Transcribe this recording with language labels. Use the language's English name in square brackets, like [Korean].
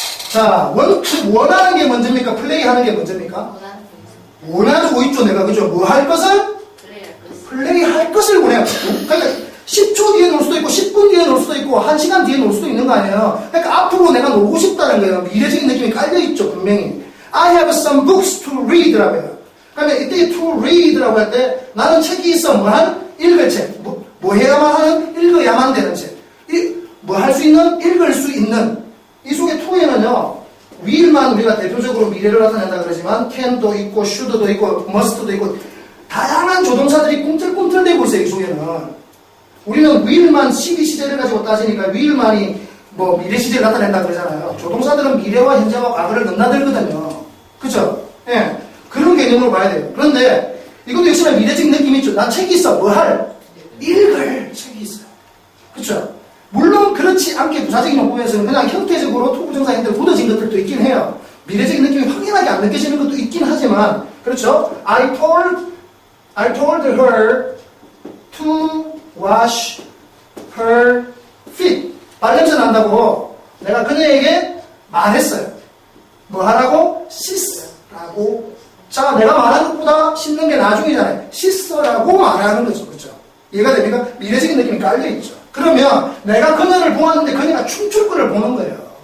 [Korean] 자, 원하는 게 먼저입니까? 플레이하는 게 먼저입니까? 원하고 있죠, 내가. 그죠? 뭐 할 것을? 플레이할 것을 원해요. 그러니까 10초 뒤에 놀 수도 있고 10분 뒤에 놀 수도 있고 1시간 뒤에 놀 수도 있는 거 아니에요. 그러니까 앞으로 내가 놀고 싶다는 거예요. 미래적인 느낌이 깔려있죠, 분명히. [English] I have some books to read라고 해요. [Korean] 그러면 이때 to read라고 할 때 나는 책이 있어. 읽을 책. 뭐 해야만 하는? 읽어야만 되는 책. 뭐 할 수 있는? 읽을 수 있는. 이 속에 to에는요, will만 우리가 대표적으로 미래를 나타낸다 그러지만 can도 있고 should도 있고 must도 있고 다양한 조동사들이 꿈틀꿈틀대고 있어요. 이 속에는. 우리는 will만 시기 시제를 가지고 따지니까 will만이 뭐 미래 시제를 나타낸다 그러잖아요. 조동사들은 미래와 현재와 과거를 넘나들거든요. 그죠? 예. 그런 개념으로 봐야 돼요. 그런데 이것도 역시나 미래적인 느낌이 있죠. 난 책이 있어. 뭐 할? 읽을 책이 있어요. 그쵸? 물론 그렇지 않게 부사적인 용법에서는 그냥 형태적으로 투부정사 형태로 굳어진 것들도 있긴 해요. 미래적인 느낌이 확연하게 안 느껴지는 것도 있긴 하지만, 그렇죠? [English] I told her to wash her feet. [Korean] 발냄새 난다고 내가 그녀에게 말했어요. 뭐 하라고? 씻으라고. 자, 내가 말하는 것보다 씻는 게 나중이잖아요. 씻으라고 말하는 거죠. 그렇죠? 이해가 됩니까? 미래적인 느낌이 깔려있죠. 그러면 내가 그녀를 보았는데 그녀가 춤출 것을 보는 거예요.